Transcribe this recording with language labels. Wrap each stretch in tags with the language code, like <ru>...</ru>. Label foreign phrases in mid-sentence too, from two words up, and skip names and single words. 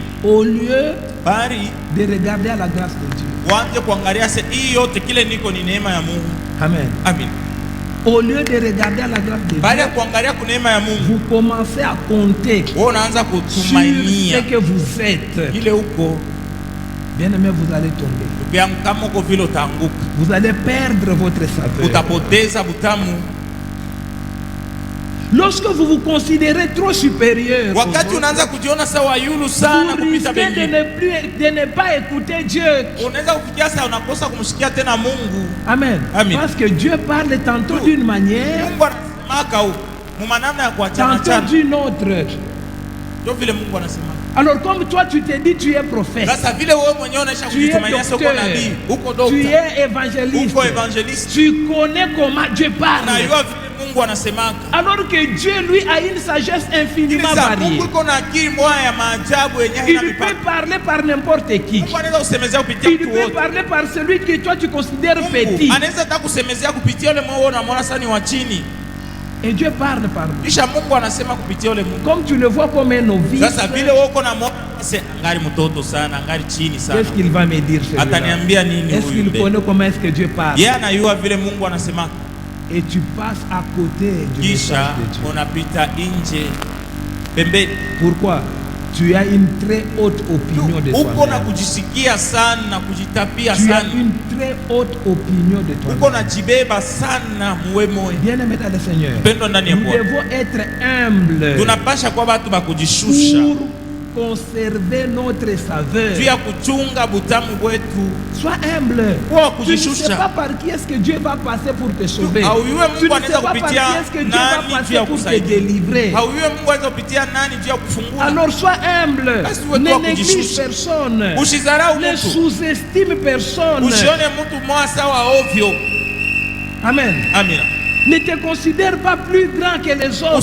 <fr>au lieu</fr> <sw>Bari</sw> <fr>de regarder à la grâce de Dieu.</fr> <sw>waanze kuangalia se hii yote kile niko ni neema ya Mungu. Amen. Amen.</sw> <fr>Au lieu de regarder à la grâce de</fr> <sw>Baada ya</sw> <fr>Dieu,</fr> <sw>kuangalia kwa neema ya Mungu,</sw> <fr>vous commencez à compter</fr> <sw>wewe unaanza</sw> <fr>sur</fr> <sw>kutumainia</sw> <fr>ce que vous êtes.</fr> <sw>ile huko.</sw> <fr>Bien aimé, vous allez tomber.</fr> <sw>Ndugu yangu, kama uko vile utaanguka,</sw> <fr>Vous allez perdre votre saveur.</fr> <sw>utapoteza butamu.</sw> <fr>Lorsque vous vous considérez trop supérieur, aux</fr> <sw>Wakati</sw> <fr>autres,</fr> <sw>unaanza kujiona sawa yulu sana</sw> <fr>vous</fr> <sw>kupita</sw> <fr>risquez</fr> <sw>wengine,</sw> <fr>de ne pas écouter Dieu.</fr> <sw>unaweza kufikia sasa unakosa kumsikia tena Mungu. Amen. Amen.</sw> <fr>Parce que Dieu parle tantôt d'une manière,</fr> <sw>Mungu anasemaka huko mumanamna ya kuachana</sw> <fr>tantôt</fr> <sw>achana,</sw> <fr>d'une autre.</fr> <sw>ndio vile Mungu anasema.</sw> <fr>Alors comme toi tu te dis tu es prophète,</fr> <sw>Sasa vile wewe mwenyewe unaisha</sw> <fr>tu es</fr> <sw>kujitumainia soko</sw> <fr>docteur,</fr> <sw>nabii, uko</sw> <fr>tu</fr> <sw>docteur,</sw> <fr>es évangéliste,</fr> <sw>uko evangeliste,</sw> <fr>tu connais comment Dieu parle.</fr> <sw>unajua vile Mungu anasemaka.</sw> <fr>Alors que Dieu, lui, a une sagesse infiniment variée.</fr> <sw>Mungu iko na akili moja ya maajabu yenye haina</sw> <fr>Il</fr> <sw>mipaka.</sw> <fr>peut parler par n'importe qui.</fr> <sw>Mungu anaweza kusemezea kupitia</sw> <fr>Il</fr> <sw>mtu</sw> <fr>peut</fr> <sw>wote.</sw> <fr>parler par celui que toi tu considères petit.</fr> <sw>Mungu anaweza hata kusemezea kupitia yule mmoja unamwona sasa ni wa chini.</sw> <fr>Et Dieu parle par nous.</fr> <sw>Kisha Mungu anasema kupitia yule Mungu.</sw> <fr>Comme tu le vois comme un novice,</fr> <sw>Sasa vile wewe uko na mwana angali mtoto sana, angali chini sana.</sw> <fr>qu'est-ce qu'il va me dire celui-là?</fr> <sw>Ataniambia nini</sw> <fr>Est-ce</fr> <sw>huyu?</sw> <fr>qu'il connaît comment est-ce que Dieu parle?</fr> <sw>Yeye anajua vile Mungu anasema.</sw> <fr>Et tu passes à côté du</fr> <sw>Kisha</sw> <fr>message de Dieu.</fr> <sw>unapita nje pembeni.</sw> <fr>Pourquoi? Tu as une très haute opinion de</fr> <sw>Uko na</sw> <fr>toi-même.</fr> <sw>kujisikia sana, kujitapia</sw> <fr>Tu as</fr> <sw>sana.</sw> <fr>une très haute opinion de</fr> <sw>Uko</sw> <fr>toi-même.</fr> <sw>na jibeba sana muwe moyo.</sw> <fr>Bien-aimé dans le Seigneur,</fr> <sw>Pendo ndani ya</sw> <fr>nous</fr> <sw>Bwana.</sw> <fr>devons être humbles</fr> <sw>Tunapasha kwa watu bakujishusha.</sw> <fr>pour conserver notre</fr> <sw>Juu</sw> <fr>saveur.</fr> <sw>ya kuchunga butamu wetu.</sw> <fr>Sois humble.</fr> <sw>Kwa</sw> <fr>Tu ne sais</fr> <sw>kujishusha.</sw> <fr>pas par qui est-ce que Dieu va passer pour te sauver.</fr> <sw>Haujue</sw> <fr>Tu</fr> <sw>Mungu</sw> <fr>ne sais</fr> <sw>anaweza</sw> <fr>pas par qui</fr> <sw>kupitia</sw> <fr>est-ce que Dieu va</fr> <sw>nani juu</sw> <fr>passer</fr> <sw>ya</sw> <fr>pour te</fr> <sw>kusaidia.</sw> <fr>délivrer.</fr> <sw>Haujue Mungu anaweza kupitia nani juu ya kufungua.</sw> <fr>Alors sois humble.</fr> <sw>Basi uwe</sw> <fr>Ne</fr> <sw>kwa</sw> <fr>néglige</fr> <sw>kujishusha.</sw> <fr>personne.</fr> <sw>Usidharau</sw> <fr>Ne</fr> <sw>mtu.</sw> <fr>sous-estime personne.</fr> <sw>Usione mtu mmoja sawa ovyo. Amen. Amina.</sw> <fr>Ne te considère pas plus grand que les autres.</fr>